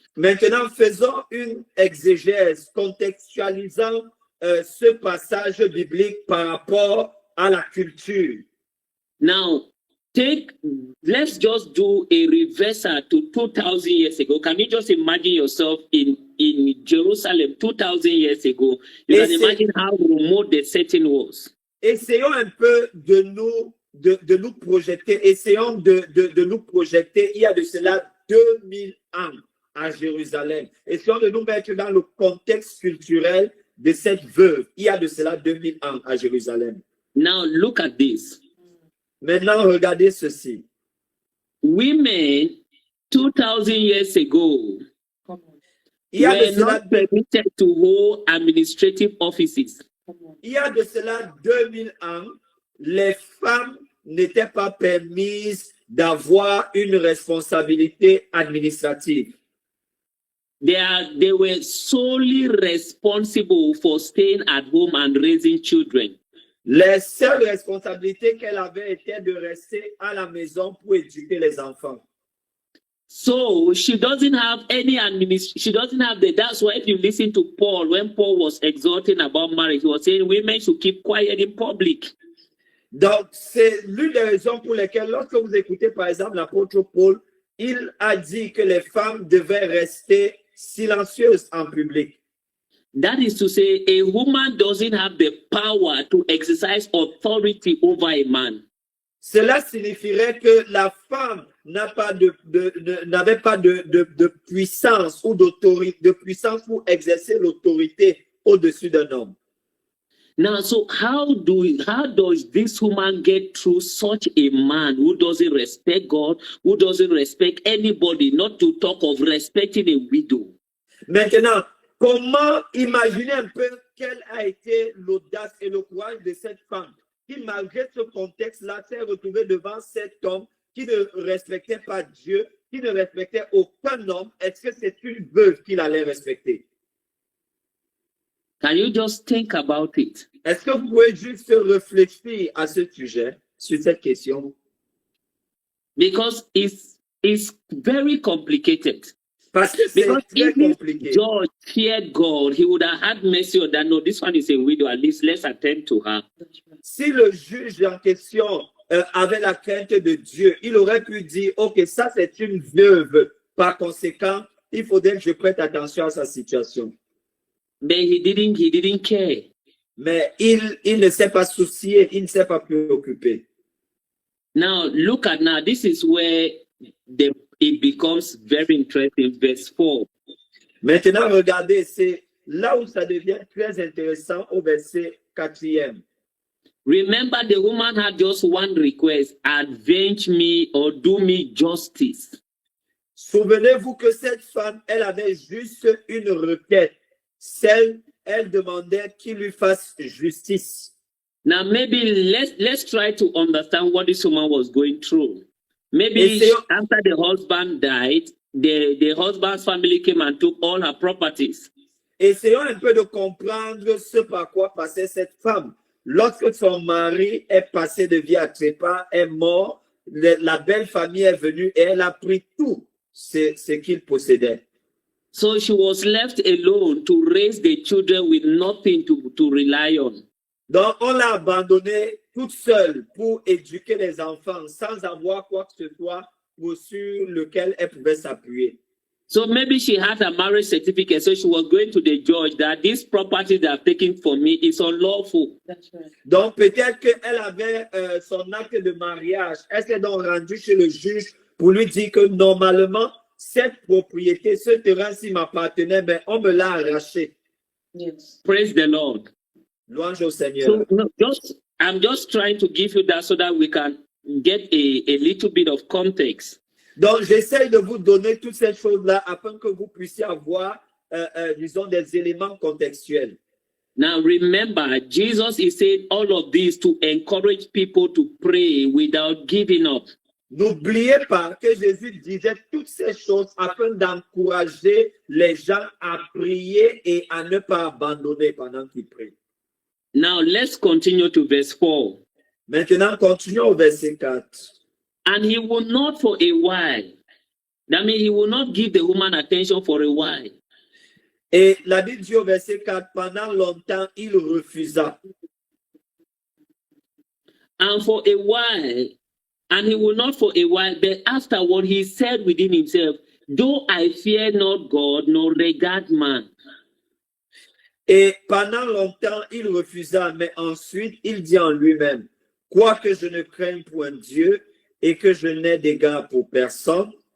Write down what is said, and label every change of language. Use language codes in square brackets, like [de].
[fr] Maintenant, faisons une exégèse contextualisant ce passage biblique par rapport à la culture. [en] Now, let's just do a reversal to 2,000 years ago. Can you just imagine yourself in Jerusalem 2,000 years ago? You can imagine how remote the setting was. [fr] Essayons un peu de nous projeter. Essayons de nous projeter il y a de cela 2000 ans à Jérusalem. Essayons de nous mettre dans le contexte culturel de cette veuve. Il y a de cela 2000 ans à Jérusalem. [en] Now look at this. [fr] Maintenant, regardez ceci. [en] Women 2000 years ago [fr] Il y a de [en] were [fr] cela, [en] not permitted to hold administrative offices. [fr] il y a de cela 2000 ans, les femmes n'étaient pas permises d'avoir une responsabilité administrative. [en] They were solely responsible for staying at home and raising children. [fr] Les seules responsabilités qu'elle avait étaient de rester à la maison pour éduquer les enfants. [en] So she doesn't have any she doesn't have the, that's why if you listen to Paul, when Paul was exhorting about marriage, he was saying women should keep quiet in public. [fr] Donc, c'est l'une des raisons pour lesquelles, lorsque vous écoutez par exemple l'apôtre Paul, il a dit que les femmes devaient rester silencieuses en public. [en] That is to say, a woman doesn't have the power to exercise authority over a man. [fr] Cela signifierait que la femme n'avait pas de puissance ou d'autorité, de puissance pour exercer l'autorité au-dessus d'un homme. [en] Now, so how does this woman get through such a man who doesn't respect God, who doesn't respect anybody, not to talk of respecting a widow? [fr] Maintenant, comment imaginer un peu quelle a été l'audace et le courage de cette femme qui, malgré ce contexte-là, s'est retrouvée devant cet homme qui ne respectait pas Dieu, qui ne respectait aucun homme. Est-ce que c'est une veuve qu'il allait respecter? [en] Can you just think about it? [fr] Est-ce que vous pouvez juste réfléchir à ce sujet, sur cette question? [en] Because it's very complicated. [fr] Parce que c'est [en] Because [fr] très [en] if this [fr] compliqué. [en] judge feared God, he would have had mercy on that. No, this one is a widow. At least let's attend to her. [fr] Si le juge en question avait la crainte de Dieu, il aurait pu dire, OK, ça c'est une veuve. Par conséquent, il faudrait que je prête attention à sa situation. [en] But he didn't care. [fr] Mais il ne s'est pas soucié, il ne s'est pas préoccupé. [en] Now, look at now. This is where it becomes very interesting. Verse 4. [fr] Maintenant, regardez, c'est là où ça devient très intéressant au verset 4e. [en] Remember, the woman had just one request: avenge me or do me justice. [fr] Souvenez-vous que cette femme, elle avait juste une requête. Elle demandait qu'il lui fasse justice. [en] Now, maybe let's try to understand what this woman was going through. Maybe after the husband died, the husband's family came and took all her properties. [fr] Essayons un peu de comprendre ce par quoi passait cette femme. Lorsque son mari est passé de vie à trépas, est mort, la belle famille est venue et elle a pris tout ce qu'il possédait. [en] So she was left alone to raise the children with nothing to rely on. [fr] Donc, on l'a abandonnée toute seule pour éduquer les enfants sans avoir quoi que ce soit sur lequel elle pouvait s'appuyer. [en] So maybe she had a marriage certificate, so she was going to the judge that this property they are taking from me is unlawful. That's right. [fr] Donc, peut-être qu'elle avait son acte de mariage. Elle s'est donc rendue chez le juge pour lui dire que normalement, cette propriété, ce terrain-ci m'appartenait, mais on me l'a arraché. [en] Yes. Praise the Lord. [fr] Louange au Seigneur. [en] So no, I'm just trying to give you that so that we can get a little bit of context. [fr] Donc, j'essaie de vous donner toutes ces choses-là afin que vous puissiez avoir, disons, des éléments contextuels. [en] Now, remember, Jesus is saying all of this to encourage people to pray without giving up. [fr] N'oubliez pas que Jésus disait toutes ces choses afin d'encourager les gens à prier et à ne pas abandonner pendant qu'ils prient. [en] Now, let's continue to verse 4. [fr] Maintenant, continuons au verset 4. [en] And he will not for a while. That means he will not give the woman attention for a while. [fr] Et la Bible dit au verset 4, pendant longtemps, il refusa. [en] And for a while, and he will not for a while, but afterward he said within himself, though I fear not God, nor regard man. [fr] Et pendant longtemps, il refusa, mais ensuite, il dit en lui-même, quoique je ne craigne point Dieu et que je n'ai d'égard pour personne.